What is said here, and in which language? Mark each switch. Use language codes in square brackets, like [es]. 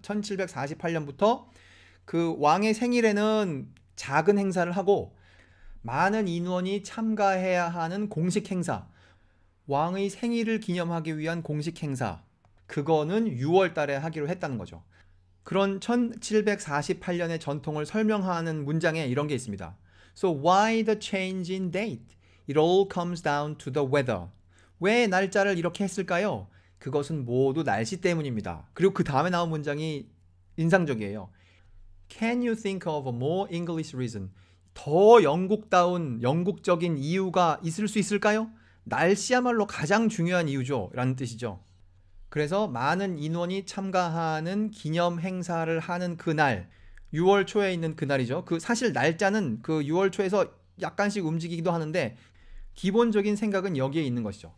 [ko] 1748년부터 그 왕의 생일에는 작은 행사를 하고 많은 인원이 참가해야 하는 공식 행사, 왕의 생일을 기념하기 위한 공식 행사, 그거는 6월 달에 하기로 했다는 거죠. 그런 1748년의 전통을 설명하는 문장에 이런 게 있습니다. [en] So why the change in date? It all comes down to the weather. [ko] 왜 날짜를 이렇게 했을까요? 그것은 모두 날씨 때문입니다. 그리고 그 다음에 나온 문장이 인상적이에요. [en] Can you think of a more English reason? [ko] 더 영국다운 영국적인 이유가 있을 수 있을까요? 날씨야말로 가장 중요한 이유죠 라는 뜻이죠. 그래서 많은 인원이 참가하는 기념 행사를 하는 그날, 6월 초에 있는 그날이죠. 그 사실 날짜는 그 6월 초에서 약간씩 움직이기도 하는데 기본적인 생각은 여기에 있는 것이죠.